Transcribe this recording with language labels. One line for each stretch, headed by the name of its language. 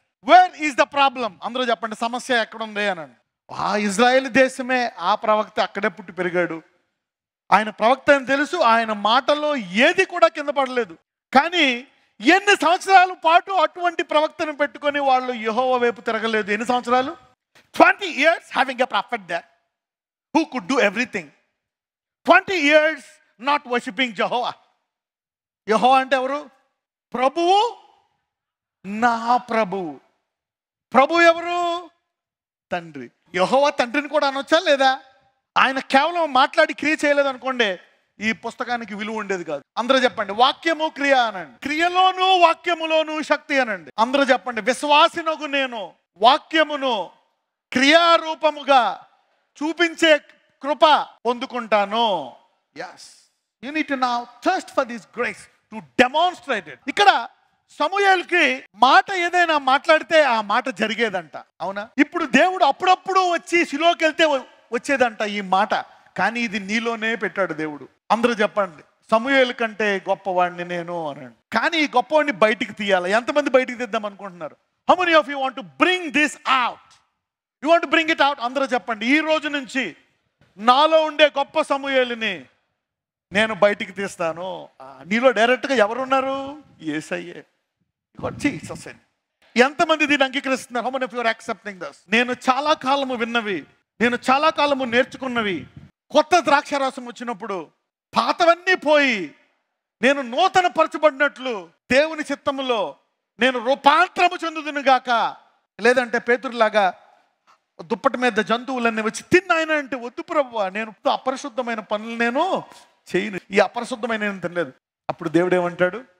English: Where is the problem?
Telugu: అందరూ చెప్పండి, సమస్య ఎక్కడ ఉంది అనండి. ఆ ఇజ్రాయేల్ దేశమే ఆ ప్రవక్త అక్కడే పుట్టి పెరిగాడు. ఆయన ప్రవక్త అని తెలుసు, ఆయన మాటల్లో ఏది కూడా కింద పడలేదు. కానీ ఎన్ని సంవత్సరాల పాటు అటువంటి ప్రవక్తను పెట్టుకొని వాళ్ళు యెహోవా వైపు తిరగలేదు? ఎన్ని సంవత్సరాలు?
English: 20 years having a prophet there who could do everything. 20 years not worshipping Jehovah.
Telugu: యెహోవా అంటే ఎవరు? ప్రభువు, నా ప్రభువు. ప్రభు ఎవరు? తండ్రి. యెహోవా తండ్రిని కూడా అనొచ్చా లేదా? ఆయన కేవలం మాట్లాడి క్రియ చేయలేదు అనుకోండి, ఈ పుస్తకానికి విలువ ఉండేది కాదు. అందరూ చెప్పండి, వాక్యము క్రియ అనండి. క్రియలోను వాక్యములోను శక్తి అనండి. అందరూ చెప్పండి, విశ్వాసినగు నేను వాక్యమును క్రియారూపముగా చూపించే కృప పొందుకుంటాను.
English: yes, you need to now thirst for this grace to demonstrate it.
Telugu: ఇక్కడ సమూయేలుకి మాట ఏదైనా మాట్లాడితే ఆ మాట జరిగేదంట, అవునా? ఇప్పుడు దేవుడు అప్పుడప్పుడు వచ్చి శిలోకి వెళ్తే వచ్చేదంట ఈ మాట. కానీ ఇది నీలోనే పెట్టాడు దేవుడు. అందరూ చెప్పండి, సమూయేలు కంటే గొప్పవాడిని నేను అనండి. కానీ ఈ గొప్పవాడిని బయటికి తీయాలి. ఎంతమంది బయటికి తీద్దాం అనుకుంటున్నారు?
English: How many of you want to bring this out? You want to bring it out?
Telugu: అందరూ చెప్పండి, ఈ రోజు నుంచి నాలో ఉండే గొప్ప సమూయేలుని నేను బయటికి తీస్తాను. నీలో డైరెక్ట్గా ఎవరున్నారు? యేసయ్యే. జీసస్. ఎంతమంది దీన్ని అంగీకరిస్తున్నారు?
English: How many of you are accepting this?
Telugu: నేను చాలా కాలము విన్నవి, నేను చాలా కాలము నేర్చుకున్నవి, కొత్త ద్రాక్షారసం వచ్చినప్పుడు పాతవన్నీ పోయి నేను నూతన పరచబడినట్లు దేవుని చిత్తములో నేను రూపాంతరము చెందుదును గాక. లేదంటే పేతురులాగా దుప్పటి మీద జంతువులన్నీ వచ్చి తిన్నాయన అంటే, వద్దు ప్రభువా, నేను అపరిశుద్ధమైన పనులు నేను చేయను, ఈ అపరిశుద్ధమైన నేను తినలేదు. అప్పుడు దేవుడు ఏమంటాడు?